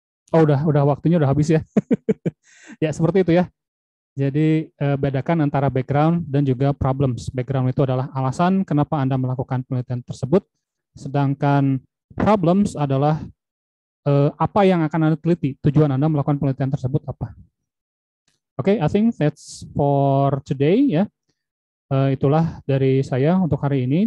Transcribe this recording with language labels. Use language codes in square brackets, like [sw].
[id] Oh, udah waktunya udah habis ya. Ya, seperti itu ya. Jadi bedakan antara background dan juga problems. Background itu adalah alasan kenapa Anda melakukan penelitian tersebut, sedangkan problems adalah apa yang akan Anda teliti, tujuan Anda melakukan penelitian tersebut apa. [en] Oke, I think that's for today ya. [id] Itulah dari saya untuk hari ini.